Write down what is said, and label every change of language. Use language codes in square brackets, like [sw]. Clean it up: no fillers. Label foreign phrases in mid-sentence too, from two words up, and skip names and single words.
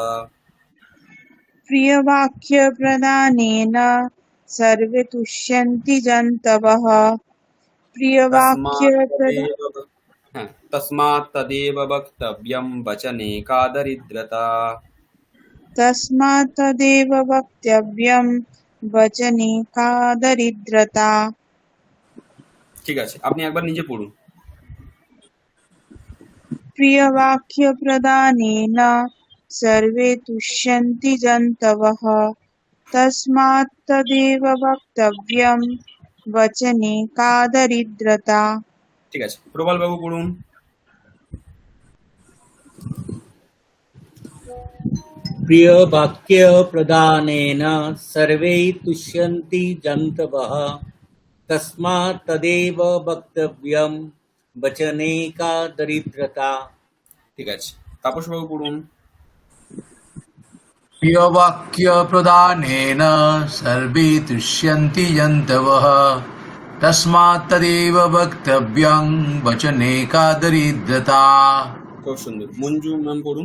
[sa] प्रियवाक्यप्रदानेन सर्वे तुष्यन्ति जन्तवः तस्मात् तदेव वक्तव्यम् वचने का दरिद्रता, तस्मात् तदेव वक्तव्यम् वचने का दरिद्रता [bn] ঠিক আছে আপনি একবার নিজে পড়ুন। [sa] प्रियवाक्यप्रदानेन सर्वे तुष्यन्ति जन्तवः तस्मात् तदेव वक्तव्यम् वचने का दरिद्रता [bn] ঠিক আছে প্রবল বাবু পড়ুন। [sa] प्रिय वाक्य प्रदानेन सर्वे तुष्यन्ति जन्तवः तस्मात् तदेव वक्तव्यम् वचने का दरिद्रता। [bn] ঠিক আছে তাপস বাবু পড়ুন। [sa] প্রিয়বাক্য প্রদানেন সর্বে তুষ্যন্তি জন্তবঃ তস্মাৎ তদেব বক্তব্যং বচনে কা দরিদ্রতা। [bn] খুব সুন্দর। মঞ্জু ম্যাম পড়ুন।